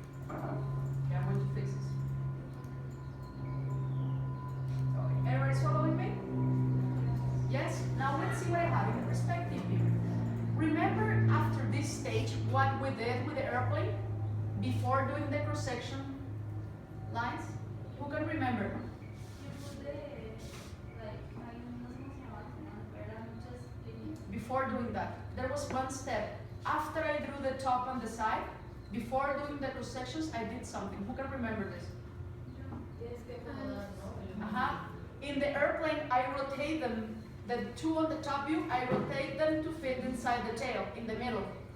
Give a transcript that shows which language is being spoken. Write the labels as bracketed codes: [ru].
[en] Okay, I'm going to fix this. Okay, everybody's following me? Yes? Now let's see what I have in the perspective view. Remember after this stage what we did with the airplane? Before doing the cross-section lines? Who can remember? You put the, like, I [es] no sé cómo se llama, pero eran muchas líneas. [en] Before doing that, there was one step. After I drew the top and the side, before doing the cross sections, I did something. Who can remember this? [es] Tienes que acomodar, ¿no? [en] In the airplane, I rotate them. The two on the top view, I rotate them to fit inside the tail, in the middle.